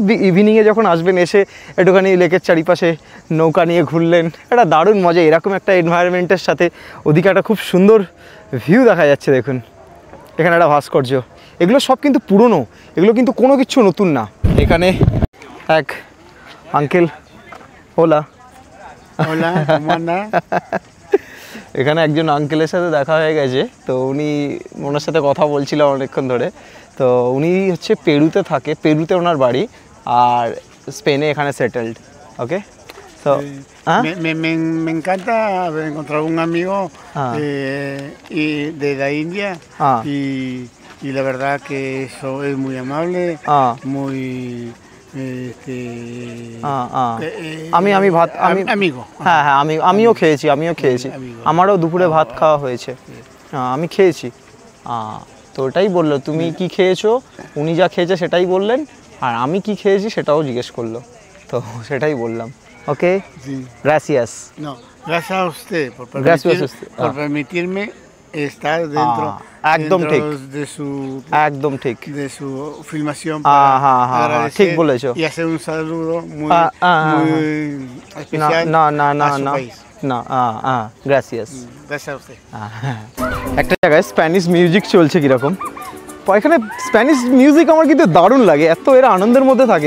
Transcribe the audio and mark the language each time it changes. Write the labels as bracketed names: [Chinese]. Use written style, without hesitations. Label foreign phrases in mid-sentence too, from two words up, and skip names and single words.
[Bangla] ইভিনিংয়ে যখন আসবেন এসে একটুখানি লেকের চারিপাশে নৌকা নিয়ে ঘুরলেন, একটা দারুণ মজা। এরকম একটা এনভায়রনমেন্টের সাথে ওদিকে একটা খুব সুন্দর ভিউ দেখা যাচ্ছে দেখুন, এখানে একটা ভাস্কর্য। এগুলো সব কিন্তু পুরনো, এগুলো কিন্তু কোনো কিছু নতুন না। এখানে এক আঙ্কেল, ওলা [Spanish] Hola, ¿cómo andas? [Bangla] এখানে একজন আঙ্কেলের সাথে দেখা হয়ে গেছে, তো উনি ওনার সাথে কথা বলছিলাম অনেকক্ষণ ধরে। তো উনি হচ্ছে পেরুতে থাকে, পেরুতে ওনার বাড়ি, আর স্পেনে এখানে সেটেলড। ওকে, তো [Spanish] Me encanta haber encontrado un amigo y de la India y la verdad que eso es muy amable, muy [Bangla] আমি ভাত [Spanish] amigo. [Bangla] হ্যাঁ হ্যাঁ, আমিও খেয়েছি, আমারও দুপুরে ভাত খাওয়া হয়েছে, আমি খেয়েছি। তো ওটাই বললো তুমি কি খেয়েছো, উনি যা খেয়েছে সেটাই বললেন, আর আমি কি খেয়েছি সেটাও জিজ্ঞেস করলো, তো সেটাই বললাম। ওকে, [Spanish] gracias. No, gracias a usted por permitirme estar dentro [Bangla] একদম ঠিক [Spanish] de su filmación para agradecer y hacer un saludo muy especial a su país. Gracias. Gracias a usted. [Bangla] একটা জায়গায় [English] Spanish music [Bangla] চলছে কিরকম, এখানে [English] Spanish music [Bangla] আমার কিন্তু দারুণ লাগে, এত এরা আনন্দের মধ্যে থাকে।